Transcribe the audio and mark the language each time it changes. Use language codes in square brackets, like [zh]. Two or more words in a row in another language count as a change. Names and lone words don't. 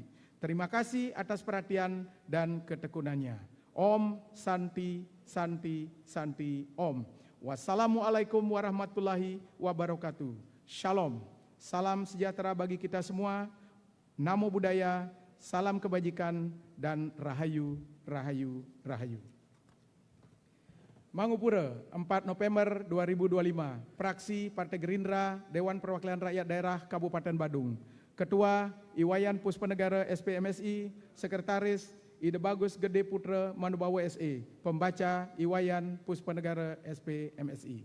[id] Terima kasih atas perhatian dan ketekunannya. [sa] ॐ शान्ति शान्ति शान्ति ॐ. [ar] والسلام عليكم ورحمة الله وبركاته. [id] Shalom. Salam sejahtera bagi kita semua. [pi] Namo Buddhaya, [id] salam kebajikan, dan rahayu, rahayu, rahayu. Mangupura, 4 November 2025, Fraksi Partai Gerindra, Dewan Perwakilan Rakyat Daerah Kabupaten Badung. Ketua Iwayan Puspanegara SPMSI, Sekretaris Ide Bagus Gede Putra Manubawa SE, Pembaca Iwayan Puspanegara SPMSI.